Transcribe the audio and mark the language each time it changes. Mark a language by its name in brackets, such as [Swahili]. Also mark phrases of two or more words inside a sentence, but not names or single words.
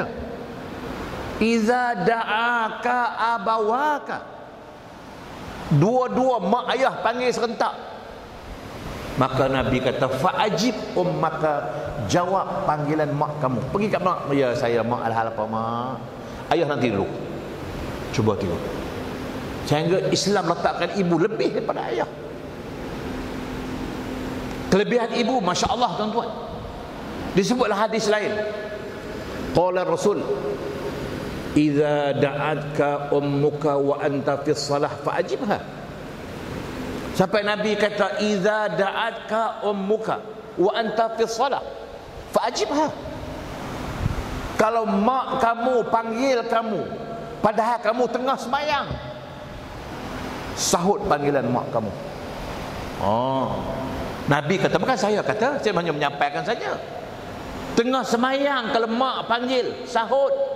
[Arabic] إذا دعاك أبواك, [Malay] dua-dua mak ayah panggil serentak, maka Nabi kata [Arabic] فأجب أمك, [Malay] jawab panggilan mak kamu. Pergi kat mak, ya saya mak, alhal apa mak, ayah nanti dulu. Cuba tengok, sehingga Islam letakkan ibu lebih daripada ayah. Kelebihan ibu, [Arabic] ما شاء الله [Malay] tuan-tuan. Disebutlah hadis lain, [Arabic] قال رسول إذا دعتك أمك وأنت في صلاة فأجبها. [Malay] Sampai Nabi kata [Arabic] إذا دعتك أمك وأنت في صلاة فأجبها. [Malay] Kalau mak kamu panggil kamu padahal kamu tengah sembahyang, sahut panggilan mak kamu. Nabi kata, bukan saya kata, saya hanya menyampaikan saja. Tengah sembahyang kalau mak panggil, sahut.